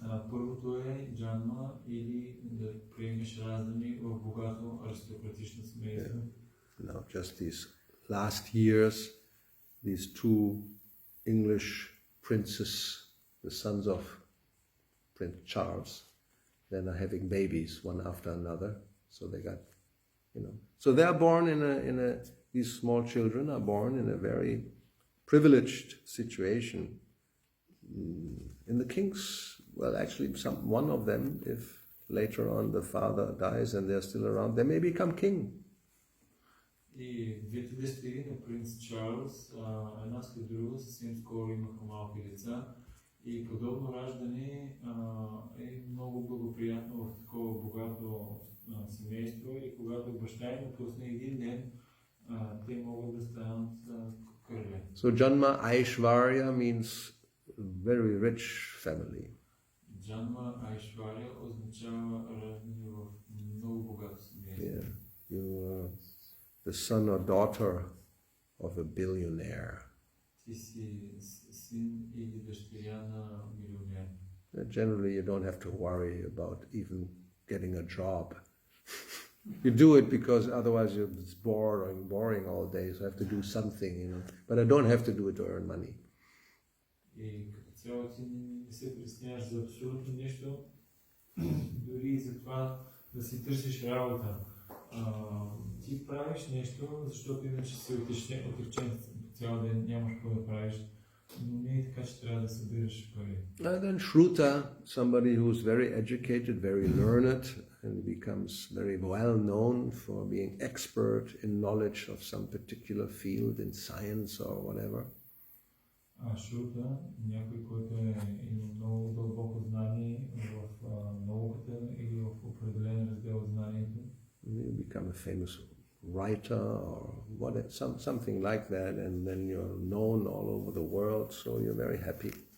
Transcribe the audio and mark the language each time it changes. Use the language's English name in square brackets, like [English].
[Bulgarian] Първото е джанма или да приемеш раждане в богато аристократично семейство. [English] Now, just these last years, these two English princes, the sons of Prince Charles, then are having babies one after another. So they got, So they are born these small children are born in a very privileged situation. In the king's, well, actually, one of them, if later on the father dies and they're still around, they may become king. [Bulgarian] И двете дъщери на принц Чарлз, една след друга, съвсем скоро имаха малки деца. И подобно раждане е много благоприятно в такова богато семейство. И когато баща им напусне един ден, те могат да станат крале. [English] So Janma Aishwarya means very rich family. [Bulgarian] Janma Aishwarya означава раждане в много богато семейство. [English] Yeah, you are the son or daughter of a billionaire. [Bulgarian] Ти си син или дъщеря на милионер. [English] Generally, you don't have to worry about even getting a job. You do it because otherwise it's boring all day, so I have to do something, But I don't have to do it to earn money. [Bulgarian] И като цяло ти не се притесняваш за абсолютно нещо, дори и за това да си търсиш работа. Ти правиш нещо, защото иначе си отречен цял ден, нямаш какво да правиш. Но не е така, че трябва да събираш пари. [English] And then Shruta, somebody who's very educated, very learned, and becomes very well known for being expert in knowledge of some particular field in science or whatever. [Bulgarian] Шрута, някой, който има много дълбоко знание в науката или в определен раздел от знанието. [English] You become a famous writer or something like that, and then you're known all over the world, so you're very happy.